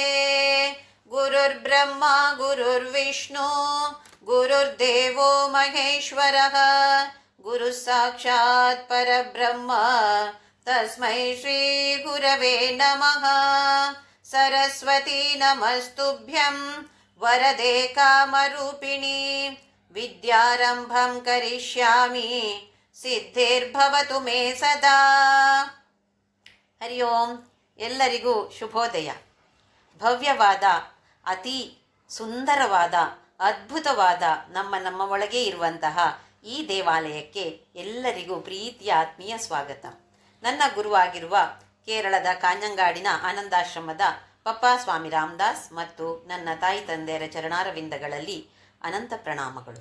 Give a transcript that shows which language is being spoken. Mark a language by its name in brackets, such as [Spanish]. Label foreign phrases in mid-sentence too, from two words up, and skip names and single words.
[Sanskrit] गुरुर्ब्रह्मा गुरुर्विष्णु गुरुर्देवो महेश्वरः गुरुः साक्षात् परब्रह्म तस्मै श्रीगुरवे नमः। सरस्वती नमस्तुभ्यं वरदे कामरूपिणी विद्यारंभं करिष्यामि ಸಿದ್ಧಿರ್ಭವತು ಮೇ ಸದಾ. [Kannada] ಹರಿ ಓಂ. ಎಲ್ಲರಿಗೂ ಶುಭೋದಯ. ಭವ್ಯವಾದ, ಅತಿ ಸುಂದರವಾದ, ಅದ್ಭುತವಾದ ನಮ್ಮ ಒಳಗೆ ಇರುವಂತಹ ಈ ದೇವಾಲಯಕ್ಕೆ ಎಲ್ಲರಿಗೂ ಪ್ರೀತಿಯ ಆತ್ಮೀಯ ಸ್ವಾಗತ. ನನ್ನ ಗುರುವಾಗಿರುವ ಕೇರಳದ ಕಾಂಜಂಗಾಡಿನ ಆನಂದಾಶ್ರಮದ ಪಪ್ಪಾ ಸ್ವಾಮಿ ರಾಮದಾಸ್ ಮತ್ತು ನನ್ನ ತಾಯಿ ತಂದೆಯರ ಚರಣಾರವಿಂದಗಳಲ್ಲಿ ಅನಂತ ಪ್ರಣಾಮಗಳು.